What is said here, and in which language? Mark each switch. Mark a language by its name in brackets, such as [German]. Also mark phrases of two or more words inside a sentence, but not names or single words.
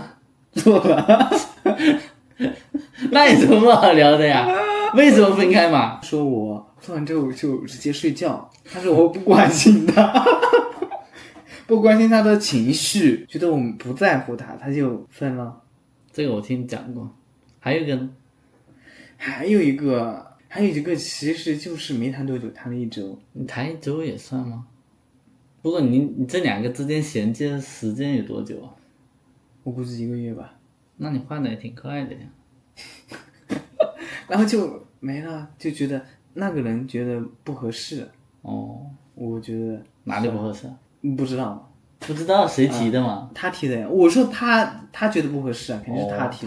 [Chinese] 做了。那有什麼好聊的呀？為什麼分開嘛？說我做完之後就直接睡覺，他說我不關心他，不關心他的情緒，覺得我們不在乎他，他就分了。這個我聽你講過。還有一個呢？還有一個其實就是沒談多久，談了1周。你談1周也算嗎？不過你這2個之間銜接的時間有多久啊？我估計1個月吧。那你換的也挺快的呀。然後就沒了，就覺得那個人覺得不合適。我覺得哪裡不合適？不知道。不知道誰提的嘛？他提的呀。我說他覺得不合適啊，肯定是他提的。